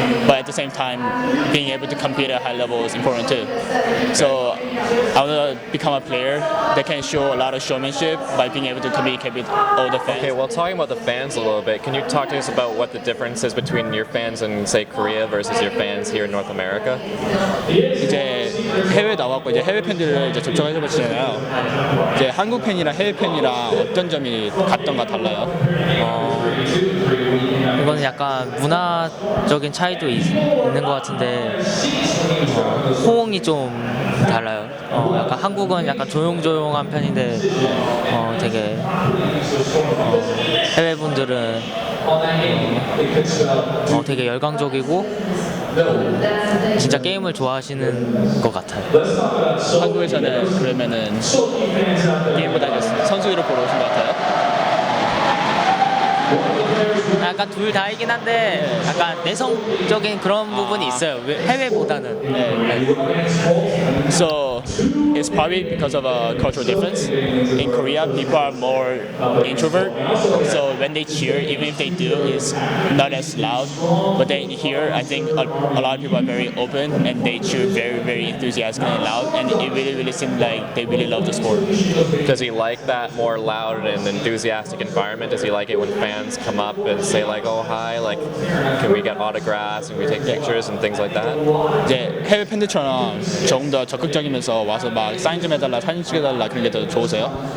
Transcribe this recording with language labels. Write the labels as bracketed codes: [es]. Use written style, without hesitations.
[en] But at the same time, being able to compete at a high level is important too. So I want to become a player that can show a lot of showmanship by being able to communicate with all the fans. Okay, well, talking about the fans a little bit, can you talk to us about what the difference is between your fans in, say, Korea versus your fans here in North America? [ko] 이제 해외 나왔고 이제 해외 팬들을 이제 접촉해 보시잖아요. 이제 한국 팬이랑 해외 팬이랑 어떤 점이 같던가 달라요? 이거는 약간 문화적인 차이도 있는 것 같은데 호응이 좀 달라요. 약간 한국은 약간 조용조용한 편인데 되게 해외 분들은 되게 열광적이고 진짜 게임을 좋아하시는 것 같아요. 한국에서는 그러면은 게임보다 선수를 보러 오신 것 같아요? 약간 둘 다이긴 한데 약간 내성적인 그런 부분이 있어요. 해외보다는. [en] So it's probably because of a cultural difference. In Korea, people are more introvert. So when they cheer, even if they do, it's not as loud. But then here, I think a lot of people are very open and they cheer very, very enthusiastic and loud. And it really seems like they really love the sport. Does he like that more loud and enthusiastic environment? Does he like it when fans come up and say like, oh hi, like can we get autographs and we take pictures and things like that? [ko] 이제 해외 팬들처럼 조금 더 적극적이면서 와서 막 사인 좀 해달라, 사진 찍어달라 그런 게 더 좋으세요?